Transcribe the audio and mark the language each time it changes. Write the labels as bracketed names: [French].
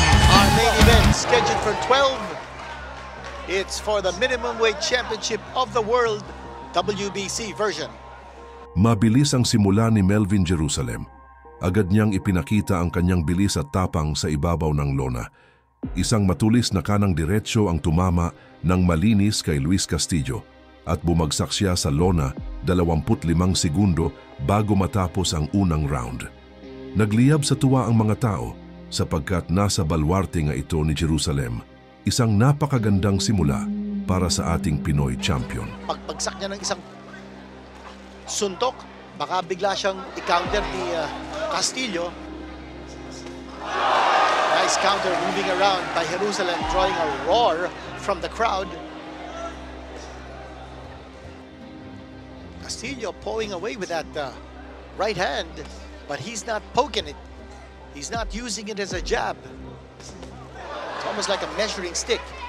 [English] Our main event scheduled for 12. It's for the Minimum Weight Championship of the World, WBC version. [Filipino] Mabilis ang simula ni Melvin Jerusalem. Agad niyang ipinakita ang kanyang bilis at tapang sa ibabaw ng lona. Isang matulis na kanang diretsyo ang tumama ng malinis kay Luis Castillo at bumagsak siya sa lona 25 segundo bago matapos ang unang round. Nagliyab sa tuwa ang mga tao sapagkat nasa balwarte nga ito ni Jerusalem. Isang napakagandang simula para sa ating Pinoy champion. Pagpagsak niya ng isang suntok, baka bigla siyang i-counter ni Castillo. [English] Nice counter moving around by Jerusalem, drawing a roar from the crowd. Castillo pulling away with that right hand, but he's not poking it. He's not using it as a jab. It's almost like a measuring stick.